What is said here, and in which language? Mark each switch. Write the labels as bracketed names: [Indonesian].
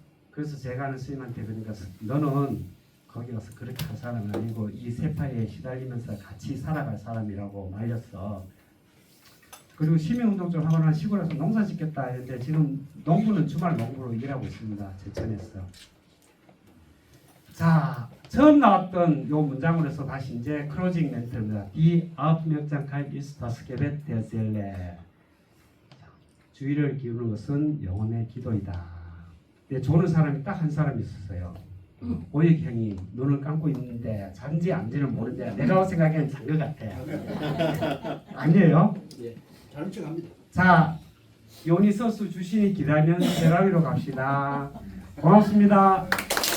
[Korean] 그래서 제가 아는 스님한테 그러니까 너는 거기 가서 그렇게 할 사람은 아니고 이 세파에 시달리면서 같이 살아갈 사람이라고 말렸어. 그리고 시민운동 좀 하거나 시골에서 농사 짓겠다 했는데 지금 농부는 주말 농부로 일하고 있습니다. 제천에서. 자, 처음 나왔던 요 문장으로 해서 다시 이제 클로징 멘트입니다. [German] Die Aufmerksamkeit ist das Gebet der Seele. [Korean] 주의를 기울이는 것은 영혼의 기도이다. 근데 조는 사람이 딱 한 사람 있었어요. 오익 형이 눈을 감고 있는데 잔지 안지는 모르는데 내가 생각에는 잔 것 같아. 아니에요? 예, 다른 척 합니다. 자, 요니소스 주신이 기다리면 세라위로 갑시다. 고맙습니다.